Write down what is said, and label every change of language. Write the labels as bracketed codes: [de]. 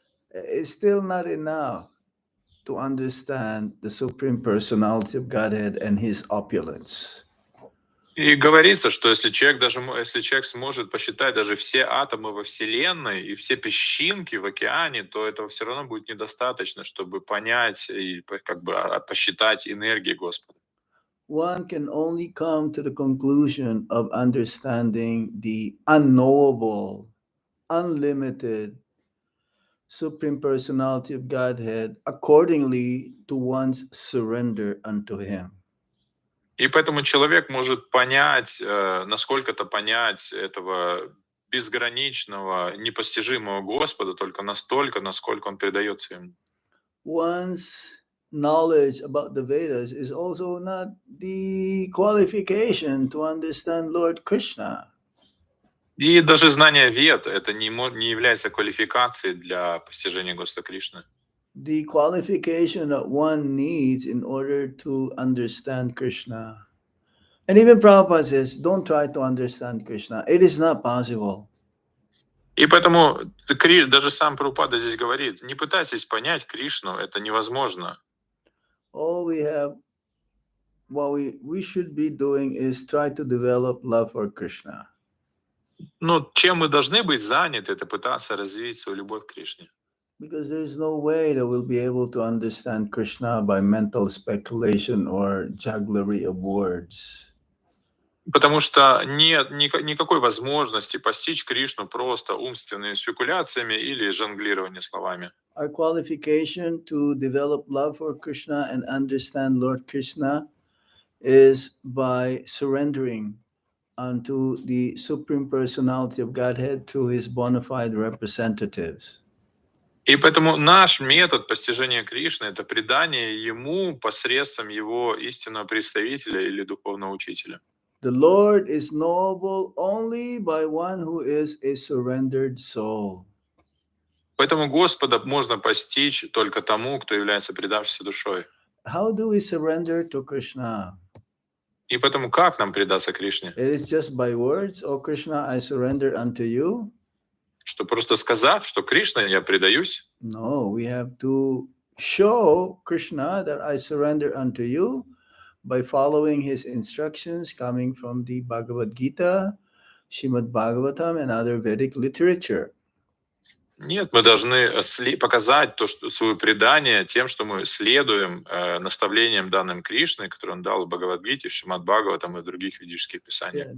[en] It's still not enough to understand the Supreme Personality of Godhead and his opulence. [ru] И говорится, что если человек сможет посчитать даже все атомы во Вселенной и все песчинки в океане, то этого все равно будет недостаточно, чтобы понять и как бы посчитать энергии Господа. [en] One can only come to the conclusion of understanding the unknowable, unlimited Supreme Personality of Godhead accordingly to one's surrender unto Him. [ru] И поэтому человек может понять, насколько-то понять этого безграничного, непостижимого Господа только настолько, насколько он предается ему. [en] One's knowledge about the Vedas is also not the qualification to understand Lord Krishna. [ru] И даже знание Вед — это не является квалификацией для постижения Господа Кришны. [en] The qualification that one needs in order to understand Krishna And even Prabhupada says, don't try to understand Krishna. It is not possible. [ru] И поэтому даже сам Прабхупада здесь говорит, не пытайтесь понять Кришну, это невозможно. [en] All we have, what we should be doing is try to develop love for Krishna. [ru] Но чем мы должны быть заняты, это пытаться развить свою любовь к Кришне. [en] Because there is no way that we'll be able to understand Krishna by mental speculation or jugglery of words. [ru] Потому что нет никакой возможности постичь Кришну просто умственными спекуляциями или жонглированием словами. [en] Our qualification to develop love for Krishna and understand Lord Krishna is by surrendering unto the Supreme Personality of Godhead through his bona fide representatives. [ru] И поэтому наш метод постижения Кришны — это предание Ему посредством Его истинного представителя или духовного учителя. [en] The Lord is knowable only by one who is a surrendered soul. [ru] Поэтому Господа можно постичь только тому, кто является предавшейся душой. [en] How do we surrender to Krishna? [ru] И поэтому как нам предаться Кришне? [en] It is just by words, "Oh Krishna, I surrender unto you." [ru] Что просто сказав, что Кришна, я предаюсь? [en] No, we have to show Krishna that I surrender unto you by following his instructions coming from the Bhagavad Gita, Srimad Bhagavatam, and other Vedic literature. [ru] Нет, мы должны показать свое предание тем, что мы следуем наставлениям данным Кришны, которые он дал в Бхагавад-гите, в Шримад Бхагаватам и в других ведических писаниях.